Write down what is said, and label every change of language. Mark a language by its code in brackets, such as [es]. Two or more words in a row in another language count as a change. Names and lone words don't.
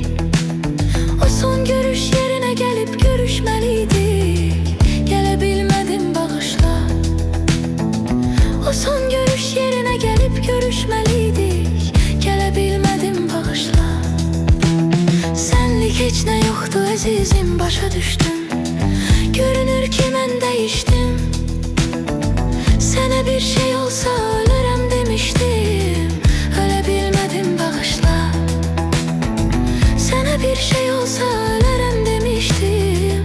[tr] O son görüş yerine gelip görüşmeliydik. Gelebilmedim, bağışla. O son görüş yerine gelip görüşmeliydik. Gelebilmedim, bağışla. Senlik hiç ne yoktu azizim, başa düştüm. [az] Görünür ki mən değiştim. Sənə bir şey olsa ölürəm demiştim. Ölə bilmədim, bağışla. Sənə bir şey olsa ölürəm demiştim.